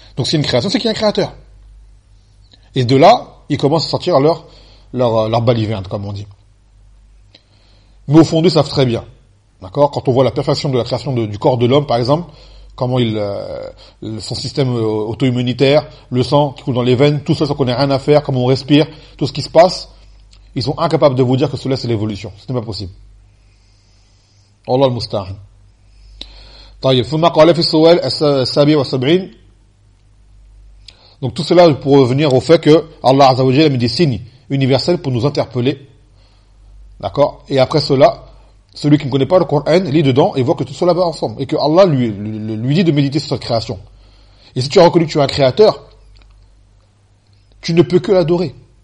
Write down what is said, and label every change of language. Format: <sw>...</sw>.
<fr>Donc c'est une création, c'est qu'il y a un créateur. Et de là, ils commencent à sortir leur baliverne, comme on dit. Mais au fond d'eux, ils savent très bien. D'accord? Quand on voit la perfection de la création du corps de l'homme, par exemple, comment son système auto-immunitaire, le sang qui coule dans les veines, tout ça, sans qu'on ait rien à faire, comment on respire, tout ce qui se passe, ils sont incapables de vous dire que cela, c'est l'évolution. Ce n'est pas possible.</fr> <ar>Allah al-Musta'an. طيب ثم قال في السؤال السابع والسبعين.</ar> <fr>Donc tout cela pour revenir au fait que Allah Azza wa Jalla a mis des signes universels pour nous interpeller. D'accord? Et après cela, celui qui ne connaît pas le Coran lit dedans et voit que tout cela va ensemble et que Allah lui dit de méditer sur cette création. Et si tu as reconnu que tu es un créateur, tu ne peux que l'adorer.</fr>